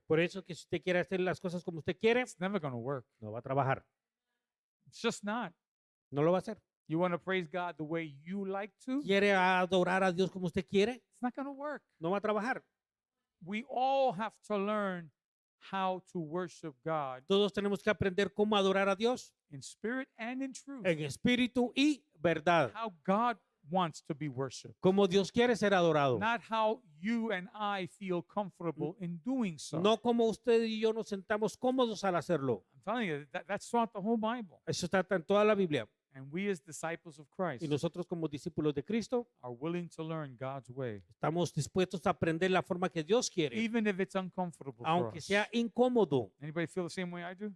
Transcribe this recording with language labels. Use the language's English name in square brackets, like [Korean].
[Spanish] Por eso que si usted quiere hacer las cosas como usted quiere, [English] it's never going to work. [Spanish] no va a trabajar. [English] It's just not. [Spanish] No lo va a hacer. [English] You want to praise God the way you like to? [Spanish] ¿Quiere adorar a Dios como usted quiere? [English] It's not going to work. [Spanish] No va a trabajar. [English] We all have to learn how to worship God [Spanish] Todos tenemos que aprender cómo adorar a Dios [English] in spirit and in truth. [Spanish] en espíritu y verdad. [English] How God wants to be worshiped, [Spanish] Como Dios quiere ser adorado. [English] not how you and I feel comfortable in doing so. [Spanish] No como usted y yo nos sentamos cómodos al hacerlo. [English] I'm telling you, that's throughout the whole Bible. [Spanish] Eso está en toda la Biblia. [English] And we as disciples of Christ [Spanish] Y nosotros como discípulos de Cristo [English] are willing to learn God's way, [Spanish] estamos dispuestos a aprender la forma que Dios quiere, [English] even if it's uncomfortable for [Spanish] aunque [English] us. [Spanish] sea incómodo. [English] Anybody feel the same way I do?